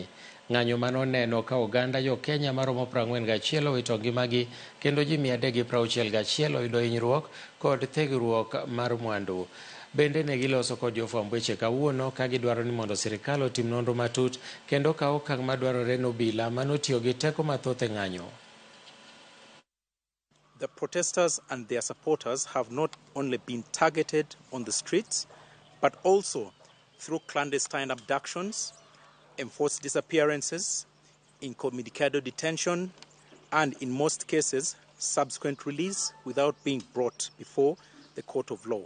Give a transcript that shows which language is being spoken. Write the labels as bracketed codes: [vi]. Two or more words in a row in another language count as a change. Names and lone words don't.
[luo] Ng'anyo manoneno ka oganda jo-Kenya maromo 41 owito ngimagi kendo ji 361 oyudo hinyruok kod thegruok mar mwandu. Bende ne giloso kod jofwamb weche kawuono ka gidwaro ni mondo sirkal otim nonro matut kendo kaw okang' madwarore ni obila manotiyo gi teko mathoth e ng'anyo. [en] The protesters and their supporters have not only been targeted on the streets, but also through clandestine abductions, enforced disappearances, incommunicado detention, and in most cases, subsequent release without being brought before the court of law.